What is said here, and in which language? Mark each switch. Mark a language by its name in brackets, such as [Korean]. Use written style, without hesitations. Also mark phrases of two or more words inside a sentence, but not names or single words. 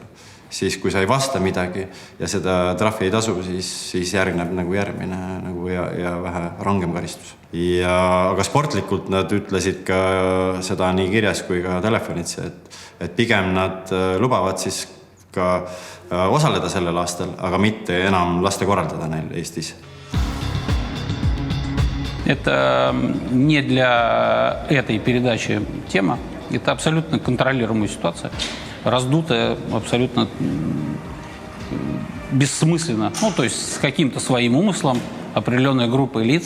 [Estonian] Siis kui sa ei vasta midagi ja seda trahvi ei tasu, siis järgneb nagu järgmine ja vähe rangem karistus. Aga sportlikult nad ütlesid ka seda nii kirjas kui ka telefonitse, et pigem nad lubavad siis ka osaleda sellel aastal, aga mitte enam laste korraldada neil Eestis. [Russian] Это не для этой передачи тема. Это абсолютно контролируемая ситуация. Раздутая абсолютно бессмысленно. Ну, то есть с каким-то своим умыслом определенной группы лиц.